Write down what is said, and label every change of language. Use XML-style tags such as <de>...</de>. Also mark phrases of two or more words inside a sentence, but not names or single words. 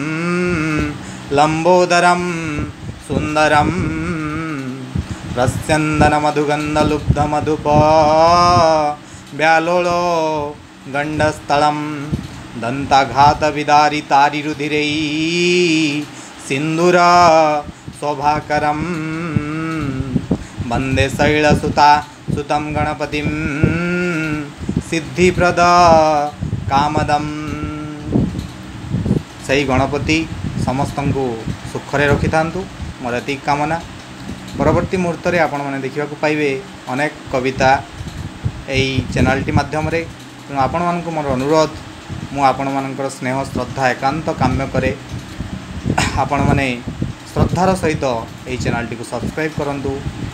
<sa>लंबोदरं सुंदरम प्रस्यंदन मधुगंध लुब्ध मधुप व्यालोलो गंडस्थलम दंताघात विदारी तारी रुधिरै सिंधुर शोभाकरम वंदे शैलसुता सुतं गणपतिं सिद्धिप्रद कामदम।</sa> <or>ସହି ଗଣପତି ସମସ୍ତ କୋ ସୁଖରେ ରଖି ଥାନ୍ତୁ ମୋର ଏତି କାମନା। ପରବର୍ତ୍ତୀ ମୁହୂର୍ତ୍ତ ରେ ଆପଣ ମାନେ ଦେଖିବା କୋ ପାଇବେ ଅନେକ କବିତା ଏଇ ଚ୍ୟାନେଲ ଟି ମାଧ୍ୟମ ରେ। ତେଣୁ ଆପଣ ମାନକ ମୋର ଅନୁରୋଧ ମୁ ଆପଣ ମାନକର ସ୍ନେହ ଶ୍ରଦ୍ଧା ଏକାନ୍ତ କାମ୍ୟ କରେ ଆପଣ ମାନେ ଶ୍ରଦ୍ଧାର ସହିତ ଏଇ ଚ୍ୟାନେଲ ଟି କୋ ସବସ୍କ୍ରାଇବ କରନ୍ତୁ।</or>